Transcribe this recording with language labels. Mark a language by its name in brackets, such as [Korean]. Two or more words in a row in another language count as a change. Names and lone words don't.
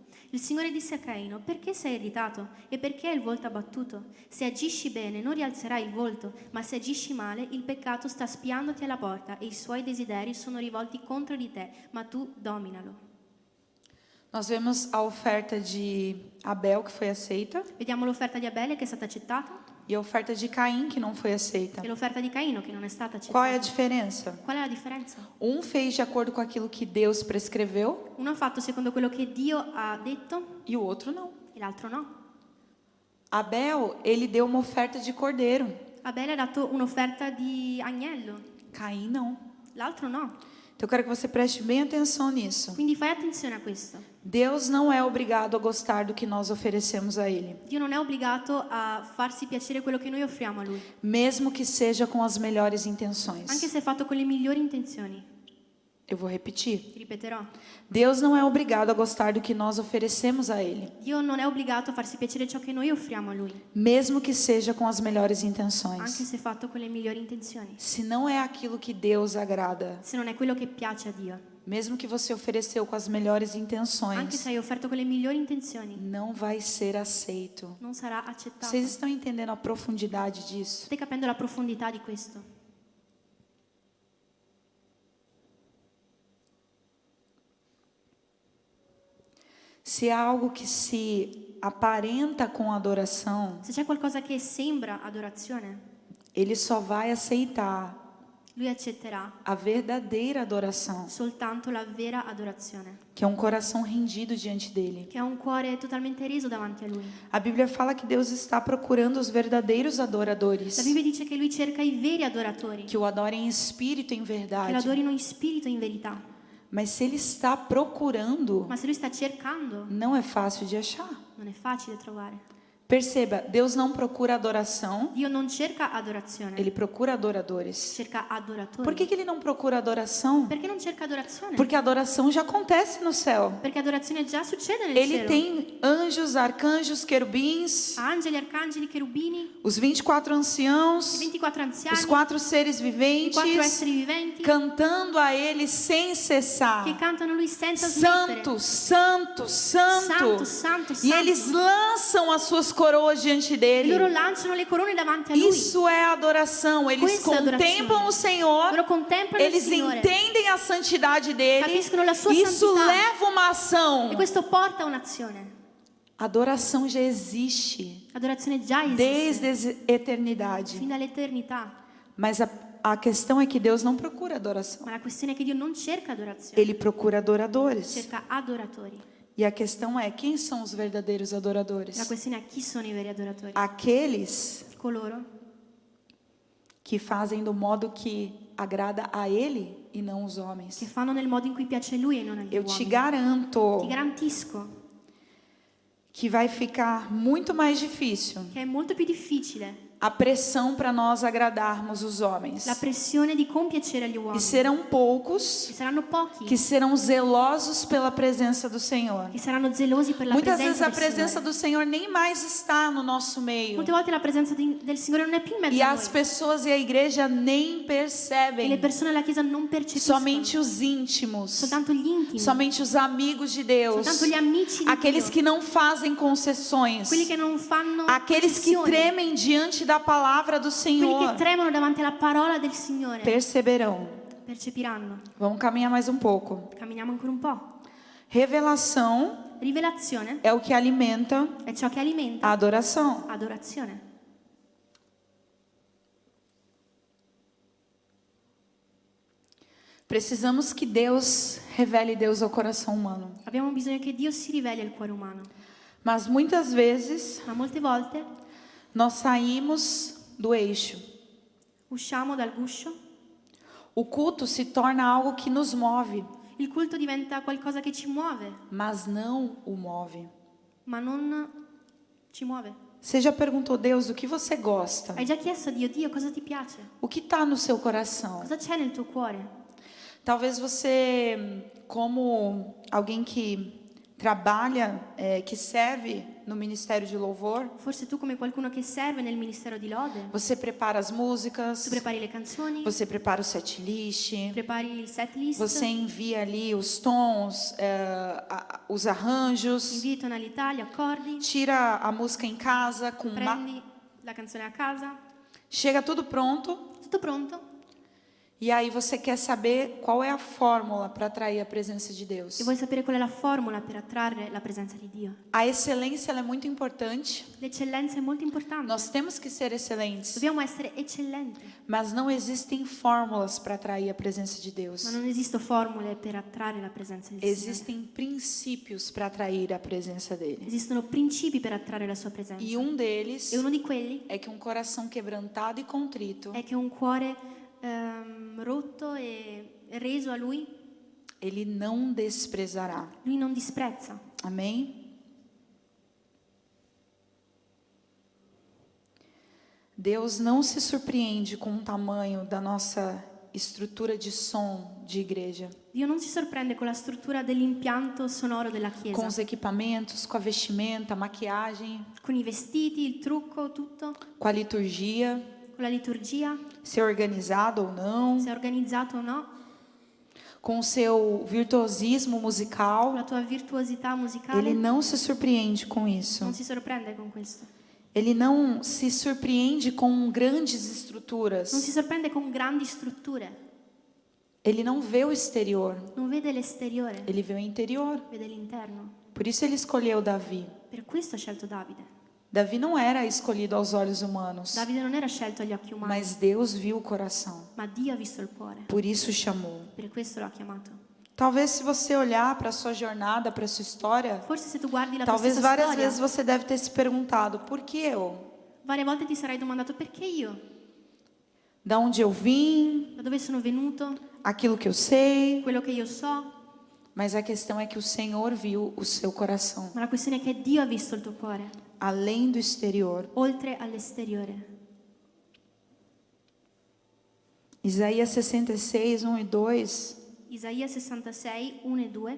[Italian] Il Signore disse a Caino: perché sei irritato e perché hai il volto abbattuto? Se agisci bene non rialzerai il volto, ma se agisci male il peccato sta spiandoti alla porta e i suoi desideri sono rivolti contro di te, ma tu dominalo. [Portuguese] Nós vemos a oferta de Abel, que foi aceita, [Italian] Vediamo l'offerta di Abele che è stata accettata [Portuguese] e a oferta de Caim, que não foi aceita. [Italian] e l'offerta di Caino che non è stata [Portuguese] Qual é a [Italian] accettata. [Portuguese] diferença? [Italian] Qual è la differenza? [Portuguese] Um fez de acordo com aquilo que Deus prescreveu [Italian] Uno ha fatto secondo quello che Dio ha detto [Portuguese] e o outro não. [Italian] e l'altro no. [Portuguese] Abel, ele deu uma oferta de cordeiro. [Italian] Abele ha dato un'offerta di agnello, [Portuguese] Caim não. [Italian] l'altro no. [Portuguese] Então eu quero que você preste bem atenção nisso. [Italian] Quindi fai attenzione a questo. [Portuguese] Deus não é obrigado a gostar do que nós oferecemos a Ele, [Italian] Dio non è obbligato a farsi piacere quello che noi offriamo a Lui, [Portuguese] mesmo que seja com as melhores [Italian] anche [Portuguese] intenções. [Italian] se è fatto con le migliori intenzioni. [Portuguese] Eu vou repetir. [Italian] Ti ripeterò. [Portuguese] Deus não é obrigado a gostar do que nós oferecemos a Ele, [Italian] Dio non è obbligato a farsi piacere ciò che noi offriamo a Lui, [Portuguese] mesmo que seja com as melhores [Italian] anche [Portuguese] intenções. [Italian] se è fatto con le migliori intenzioni. [Portuguese] Se não é aquilo que Deus agrada, [Italian] Se non è quello che piace a Dio, [Portuguese] mesmo que você ofereceu com as melhores [Italian] anche [Portuguese] intenções, [Italian] se hai offerto con le migliori intenzioni, [Portuguese] não vai ser aceito. [Italian] non sarà accettato. [Portuguese] Vocês estão entendendo a profundidade disso? [Italian] Stai capendo la profondità di questo? [Portuguese] Se há algo que se aparenta com adoração, [Italian] Se c'è qualcosa che sembra adorazione, [Portuguese] Ele só vai aceitar [Italian] Lui accetterà [Portuguese] a verdadeira adoração, [Italian] soltanto la vera adorazione, [Portuguese] que é um coração rendido diante dele. [Italian] che ha un cuore totalmente reso davanti a Lui. [Portuguese] A Bíblia fala que Deus está procurando os verdadeiros [Italian] La [Portuguese] adoradores, [Italian] Bibbia dice che Lui cerca i veri adoratori, [Portuguese] que o adorem em espírito e em [Italian] che lo [Portuguese] verdade. [Italian] adorino in spirito e in verità. [Portuguese] Mas se Ele está procurando, [Italian] Ma se Lui sta cercando, [Portuguese] não é fácil de achar. [Italian] non è facile trovare. [Portuguese] Perceba, Deus não procura adoração, [Italian] Dio non cerca adorazione, [Portuguese] Ele procura adoradores. [Italian] cerca adoratori. [Portuguese] Por que ele não procura adoração? [Italian] Perché non cerca adorazione? [Portuguese] Porque a adoração já acontece no céu. [Italian] Perché adorazione già succede nel [Portuguese] Ele [Italian] cielo. [Portuguese] tem anjos, arcanjos, querubins, [Italian] Angeli, arcangeli, cherubini, [Portuguese] os 24 [Italian] i [Portuguese] anciãos, [Italian] 24 anziani, [Portuguese] os 4 seres [Italian] i 4 [Portuguese] viventes, [Italian] esseri viventi [Portuguese] cantando a Ele sem cessar. [Italian] che cantano Lui senza smettere. [Portuguese] Santo, santo, santo. [Italian] Santo, santo, [Portuguese] E [Italian] santo. [Portuguese] eles lançam as suas coroas diante [Italian] E loro [Portuguese] dele. [Italian] lanciano le corone davanti a Lui. [Portuguese] Isso é adoração. Eles [Italian] Questa è [Portuguese] contemplam [Italian] adorazione. [Portuguese] o Senhor. [Italian] Loro contemplano il [Portuguese] Eles [Italian] Signore. [Portuguese] entendem a santidade dele. [Italian] Capiscono la sua [Portuguese] Isso [Italian] santità. [Portuguese] leva uma ação. [Italian] E questo porta a un'azione. [Portuguese] Adoração já existe [Italian] L'adorazione già esiste [Portuguese] desde a eternidade. [Italian] fin dall'eternità. [Portuguese] Mas a questão é que Deus não procura adoração. [Italian] Ma la questione è che Dio non cerca adorazione, [Portuguese] Ele procura adoradores. [Italian] cerca adoratori. [Portuguese] E a questão é, quem são os verdadeiros adoradores? [Italian] La questione è chi sono i veri adoratori. [Portuguese] Aqueles [Italian] Coloro [Portuguese] que fazem do modo que agrada a Ele e não os homens. [Italian] che fanno nel modo in cui piace a Lui e non agli [Portuguese] Eu te [Italian] uomini. [Portuguese] garanto [Italian] Ti garantisco [Portuguese] que vai ficar muito mais difícil [Italian] che è molto più difficile [Portuguese] a pressão para nós agradarmos os homens. [Italian] la pressione di compiacere agli [Portuguese] E [Italian] uomini. [Portuguese] serão poucos [Italian] E saranno pochi [Portuguese] que serão zelosos pela presença do Senhor. [Italian] che saranno gelosi per la [Portuguese] Muitas vezes [Italian] presenza [Portuguese] a [Italian] del [Portuguese] presença [Italian] Signore. [Portuguese] do Senhor nem mais está no nosso meio. [Italian] Molte volte la presenza del Signore non è più in mezzo [Portuguese] E [Italian] a [Portuguese] as [Italian] noi. [Portuguese] pessoas e a igreja nem [Italian] E le [Portuguese] percebem. [Italian] persone alla Chiesa non percepiscono. [Portuguese] Somente os íntimos, [Italian] Soltanto gli intimi. [Portuguese] somente os amigos de Deus, [Italian] Soltanto gli amici di [Portuguese] aqueles [Italian] Dio. [Portuguese] que não fazem concessões, [Italian] Quelli che non fanno [Portuguese] aqueles que [Italian] concessioni. [Portuguese] tremem diante da palavra do [Italian] Quelli [Portuguese] Senhor, [Italian] che tremano davanti alla parola del Signore [Portuguese] perceberão. [Italian] percepiranno. [Portuguese] Vamos caminhar mais um pouco. [Italian] Camminiamo ancora un po'. [Portuguese] Revelação [Italian] Rivelazione [Portuguese] é o que alimenta [Italian] è ciò che alimenta [Portuguese] a adoração. [Italian] adorazione. [Portuguese] Precisamos que Deus revele Deus ao coração humano. [Italian] Abbiamo bisogno che Dio si riveli al cuore umano, [Portuguese] Mas muitas vezes [Italian] ma molte volte [Portuguese] nós saímos do eixo. [Italian] Usciamo dal guscio. [Portuguese] O culto se torna algo que nos move, [Italian] Il culto diventa qualcosa che ci muove, [Portuguese] mas não o move. [Italian] ma non ci muove. [Portuguese] Você já perguntou, Deus, o que você gosta? [Italian] Hai già chiesto a Dio, Dio, cosa ti piace? [Portuguese] O que está no seu coração? [Italian] Cosa c'è nel tuo cuore? [Portuguese] Talvez você, como alguém que trabalha, que serve no Ministério de Louvor, [Italian] Forse tu come qualcuno che serve nel ministero di lode, [Portuguese] você prepara as músicas, [Italian] tu prepari le canzoni, [Portuguese] você prepara o [English] set list, [Italian] prepari il [English] set list, [Portuguese] você envia ali os tons, os arranjos, [Italian] invii i tonalità, gli accordi, [Portuguese] tira a música em casa, [Italian] prendi la canzone a casa, [Portuguese] chega tudo pronto, [Italian] tutto pronto, [Portuguese] e aí você quer saber qual é a fórmula para atrair a presença de Deus. [Italian] e vuoi sapere qual è la formula per attrarre la presenza di Dio. [Portuguese] A excelência ela é muito importante. [Italian] L'eccellenza è molto importante. [Portuguese] Nós temos que ser excelentes, [Italian] Dobbiamo essere eccellenti, [Portuguese] mas não existem fórmulas para atrair a presença de Deus. [Italian] ma non esistono formule per attrarre la presenza di Dio. [Portuguese] Existem princípios para atrair a presença dele. [Italian] Esistono principi per attrarre la sua presenza. [Portuguese] E um deles [Italian] E uno di quelli [Portuguese] é que um coração quebrantado e contrito, [Italian] è che un cuore rotto e reso a Lui, [Portuguese] ele não desprezará. [Italian] Lui non disprezza. [Portuguese] Amém? Deus não se surpreende com o tamanho da nossa estrutura de som de igreja, [Italian] Dio non si sorprende con la struttura dell'impianto sonoro della [Portuguese] com [Italian] Chiesa, [Portuguese] os equipamentos, com a vestimenta, a maquiagem, [Italian] con i vestiti, il trucco, tutto, [Portuguese] com a liturgia, [Italian] con la liturgia, [Portuguese] ser organizado ou não, [Italian] se è organizzato o no, [Portuguese] com o seu virtuosismo [Italian] con [Portuguese] musical. [Italian] la tua virtuosità musicale. [Portuguese] Ele não se surpreende com isso. [Italian] Non si sorprende con questo. [Portuguese] Ele não se surpreende com grandes [Italian] Non [Portuguese] estruturas. [Italian] si sorprende con grandi strutture. [Portuguese] Ele não vê o exterior, [Italian] Non vede l'esteriore, [Portuguese] ele vê o interior. [Italian] vede l'interno. [Portuguese] Por isso ele escolheu Davi. [Italian] Per questo ha scelto Davide. [Portuguese] Davi não era escolhido aos olhos humanos, [Italian] Davide non era scelto agli occhi umani, [Portuguese] mas Deus viu o coração. [Italian] ma Dio ha visto il cuore. [Portuguese] Por isso chamou. [Italian] Per questo lo ha chiamato. [Portuguese] Talvez se você olhar para a sua jornada, para a sua história, [Italian] Forse se tu guardi la tua [Portuguese] talvez [Italian] stessa [Portuguese] várias [Italian] storia, [Portuguese] vezes você deve ter se perguntado: por que eu? [Italian] varie volte ti sarai domandato perché io? [Portuguese] Da onde eu vim? [Italian] Da dove sono venuto? [Portuguese] Aquilo que eu sei? [Italian] Quello che io so? [Portuguese] Mas a questão é que o Senhor viu o seu coração, [Italian] Ma la questione è che Dio ha visto il tuo cuore, [Portuguese] além do exterior. [Italian] oltre all'esteriore. [Portuguese] Isaías 66, 1 e 2 [Italian] Isaia 66, 1 e 2